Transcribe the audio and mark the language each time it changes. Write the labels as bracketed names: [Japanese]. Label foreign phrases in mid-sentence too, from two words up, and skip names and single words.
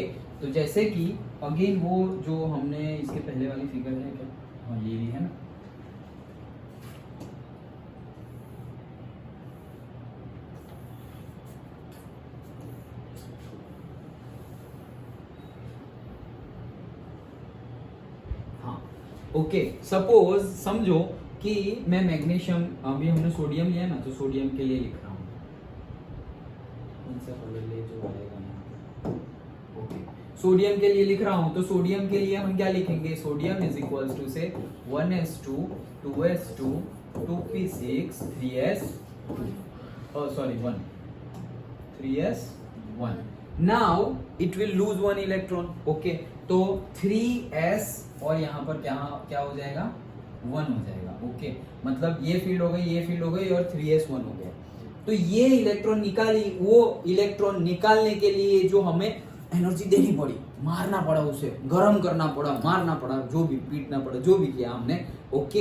[Hindi] तो जैसे कि अगेन वो जो हमने इसके पहले वाली फिगर है क्या, हाँ ये भी है ना, ओके। सपोज समझो कि मैं मैग्नीशियम, अभी हमने सोडियम लिया ना, तो सोडियम के लिए लिख रहा हूँ, कौन सा कलर ले जो आएगा यहाँ, ओके। सोडियम के लिए लिख रहा हूँ, तो सोडियम के लिए हम क्या लिखेंगे, [English] sodium is equals to say [Hindi] 1s2 2s2 2p6 1 3s1। [English] now it will lose 1 electron, okay. [Hindi] तो 3s और यहाँ पर क्या हो जाएगा, 1 हो जाएगा, ओके। मतलब ये फील्ड हो गई, ये फील्ड हो गई, और 3s 1 हो गया। तो ये इलेक्ट्रॉन निकाली, वो इलेक्ट्रॉन निकालने के लिए जो हमें एनर्जी देनी पड़ी, मारना पड़ा उसे, गर्म करना पड़ा, मारना पड़ा, जो भी पीटना पड़ा, जो भी किया हमने, ओके।